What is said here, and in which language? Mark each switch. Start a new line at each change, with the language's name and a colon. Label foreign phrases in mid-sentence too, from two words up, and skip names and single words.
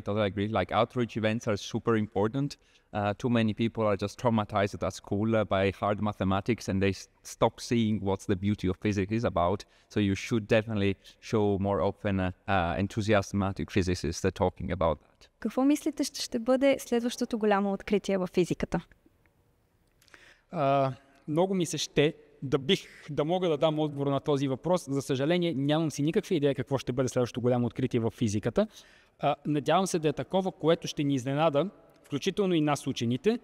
English: Like outreach events are super important. Too many people are just traumatized at school by hard mathematics, and they stop seeing what's the beauty of physics is about. So you should definitely show more often enthusiastic physicists talking about that.
Bulgarian: Какво мислите, ще бъде следващото голямо откритие във физиката? Много ми се ще да мога да дам отговор на този въпрос. За съжаление, нямам си никаква идея какво ще бъде следващото голямо откритие в физиката. Надявам се да е такова, което ще ни изненада включително и нас учените.